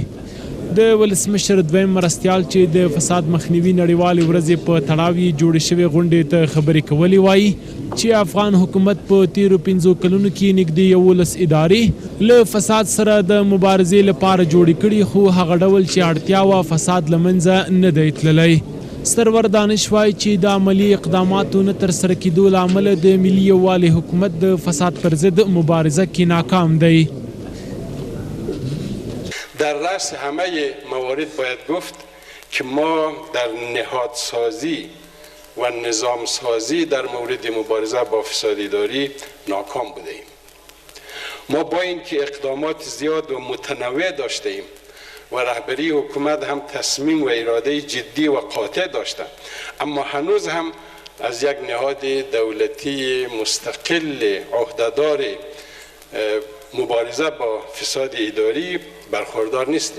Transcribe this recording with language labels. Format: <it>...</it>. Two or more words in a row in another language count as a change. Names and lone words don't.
<ps>د ولسمشر دویم مرستیال چې د فساد مخنیوي نړیوالې ورځې په تړاو یې جوړې شوې غونډې ته خبرې کولې وایي چې افغان حکومت په تیرو 5 کلونو کې نږدې 11 ادارې له فساد سره د مبارزې لپاره جوړې کړي، خو هغه ډول چې اړتیا وه فساد له منځه نه دی تللی. سرور دانش وایي چې د عملي اقداماتو نه ترسره کېدو له امله د ملي یووالي حکومت د فساد پر ضد مبارزه کې ناکام دی.</ps> <fa>در رأس همه موارد باید گفت که ما در نهادسازی و نظامسازی در مورد مبارزه با فساد اداری ناکام بوده ایم. ما با اینکه اقدامات زیاد و متنوع داشته ایم و رهبری حکومت هم تصمیم و اراده جدی و قاطع داشته، اما هنوز هم از یک نهاد دولتی مستقل عهدهدار مبارزه با فساد اداری برخوردار نیستیم.</fa>